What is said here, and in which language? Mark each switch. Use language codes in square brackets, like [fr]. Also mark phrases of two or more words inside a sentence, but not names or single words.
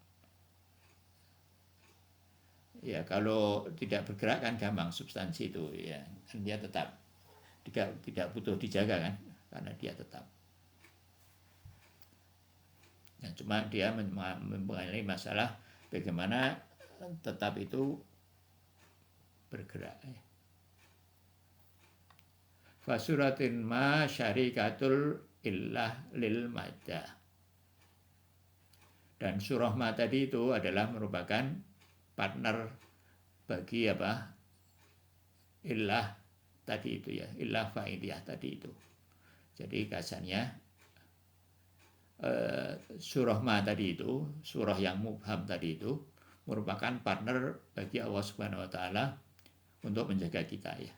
[id] Ya kalau tidak bergerak kan gampang substansi itu ya, dia tetap tidak butuh dijaga kan, karena dia tetap. Nah, cuma dia mempunyai masalah bagaimana tetap itu bergerak ya. [ar] فصورة ما شريكة العلة للمادة. [id] Dan [ar] صورة ما [id] tadi itu adalah merupakan partner bagi apa? Illah tadi itu ya, [ar] علة فاعلية [id] tadi itu. Jadi kasarnya [ar] صورة ما [id] tadi itu, surah yang mubham tadi itu merupakan partner bagi Allah [ar] سبحانه وتعالى [id] untuk menjaga kita ya.